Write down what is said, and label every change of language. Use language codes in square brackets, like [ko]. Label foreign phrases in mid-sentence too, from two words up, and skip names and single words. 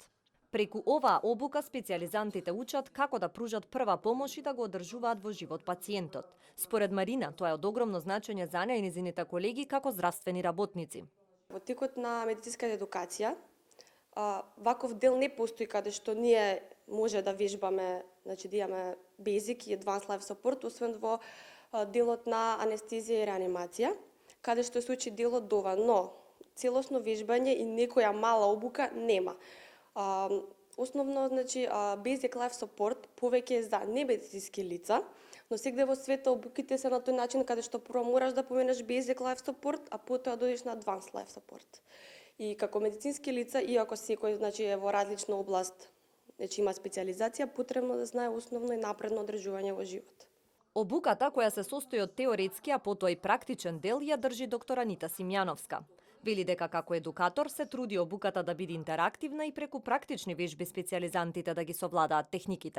[mk] Преку оваа обука специјализантите учат како да пружат прва помош и да го одржуваат во живот пациентот. Според Марина, тоа е од огромно значење за неа и незините колеги како здравствени работници. Во текот на медицинската едукација, ваков дел не постои каде што ние може да вежбаме, значи да имаме basic и [en] advanced life support, [mk] освен во делот на анестезија и реанимација, каде што се учи делот дова, но целосно вежбање и некоја мала обука нема. Основно, значи, [en] basic life support [mk] повеќе е за немедицински лица, но сегде во света обуките се на тој начин каде што прво мораш да поменеш [en] basic life support, [mk] а потоа дојдеш на [en] advanced life support. [mk] И како медицински лица, иако секој, значи, е во различна област, значи има специјализација, потребно да знае основно и напредно одржување во живот. Обуката, која се состои од теоретски, а потоа и практичен дел, ја држи доктор Анита Симјановска. Вели дека како едукатор се труди обуката да биде интерактивна и преку практични вежби специјализантите да ги совладаат техниките.